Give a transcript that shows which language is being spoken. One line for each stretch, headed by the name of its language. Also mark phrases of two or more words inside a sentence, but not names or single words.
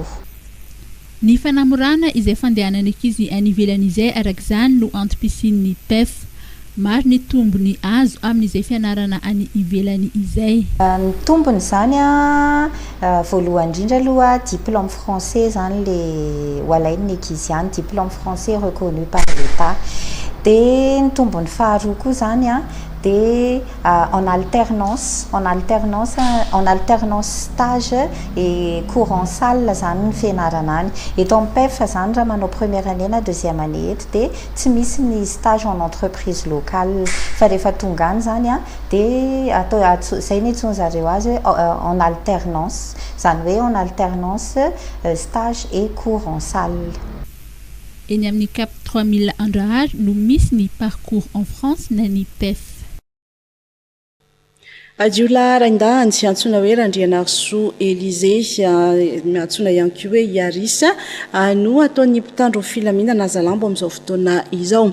Malagasy: Ny fanamorana izay fandehanana ankizy any ivelany izay arak'izany no antom-pisian'ny PEF. Maro ny tombony azo amin'izay fianarana any ivelany izay. Ny tombony zany voalohany indrindra aloha
French: diplôme français
Malagasy: zany le ho alain'ny ankizy any,
French: diplôme français reconnu par l'État.
Malagasy: Dia ny tombony faharoa koa zany dia
French: en alternance stage et cours en salle
Malagasy: zany ny fianarana any. Eto amin'ny PEF zany raha manao
French: première année
Malagasy: na
French: deuxième année
Malagasy: eto dia tsy misy ny
French: stage en entreprise locale
Malagasy: fa rehefa tonga any zany dia atao zay ny etsony zareo azy
French: en alternance,
Malagasy: zany hoe
French: en alternance stage et cours en salle.
Malagasy: Eny amin'ny Cap 3000 Andrahary no misy ny
French: parcours en France
Malagasy: na ny PEF. Adiola Raindanjy antsoina hoe Randrianarso Élysée, antsoina ihany koa hoe Yarisa no ataon'ny mpitandro filaminana Nazalambo amin'izao fotoana izao.